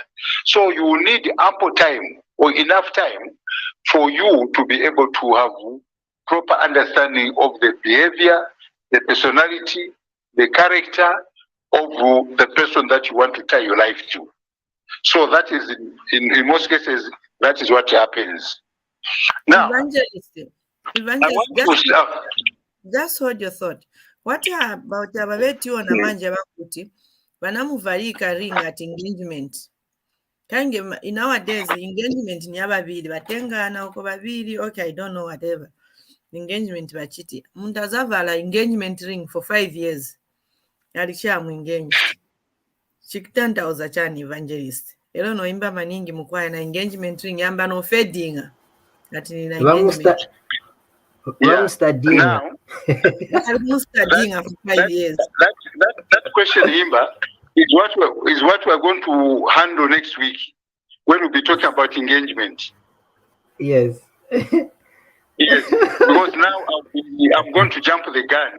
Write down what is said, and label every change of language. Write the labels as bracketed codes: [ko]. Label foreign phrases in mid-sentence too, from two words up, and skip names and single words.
[en] So you will need ample time or enough time for you to be able to have proper understanding of the behavior, the personality, the character of the person that you want to tie your life to. So that is, in most cases, that is what happens. Now, just hold your thought. What about [ny] ababeti ona manje bakuti banamuvalika [en] ring at engagement? [ny] Kange nowadays engagement ni ababiri batengana uko babiri, okay, [en] I don't know, whatever. [ny] Engagement bachiti. Muntu azavala [en] engagement ring for 5 years. [ny] Alishamu engaged. Chikutantauza chani evangelist. Elo no imba maningi mukwaya na [en] engagement ring [ny] yamba no fedinga. Ati ni na engagement. Vamos studying. [en] Now, studying for 5 years. That question, Himba, is what we're going to handle next week when we'll be talking about engagement. Yes. Yes, because now I'm going to jump the gun.